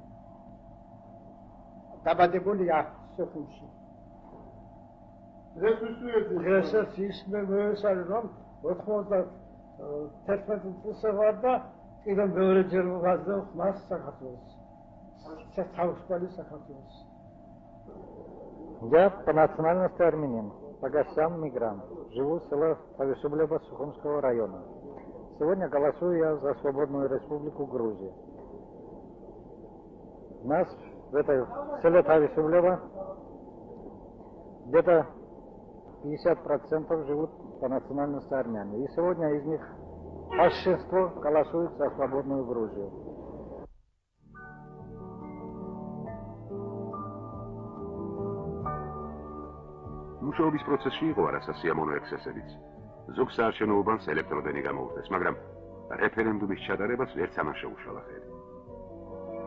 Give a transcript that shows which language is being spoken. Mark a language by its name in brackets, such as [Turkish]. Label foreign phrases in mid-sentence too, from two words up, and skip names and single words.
[Georgian] დაბადებული აქ სოხუმში. დღესაც ის მე მოესალე რომ 91 წელს ვარ და კიდევ მეორეჯერ ვღაზავ ხმას საქართველოს. თავისუფალი საქართველოს. [Russian] Я по национальности армянин, по гостям мигрант. Живу в селе Тависублева Сухумского района. Сегодня голосую я за свободную республику Грузии. У нас в этой селе Тависублева где-то 50% живут по национальности армяне. И сегодня из них большинство голосует за свободную Грузию. [Georgian] მუშაობის პროცესში იყო არასასიამოვნო ექსცესებიც. ზოგ საარჩევნო უბანს ელექტროდენი გამოუხდეს, მაგრამ რეფერენდუმის ჩატარებას ვერც ამან შეუშალა ხელი.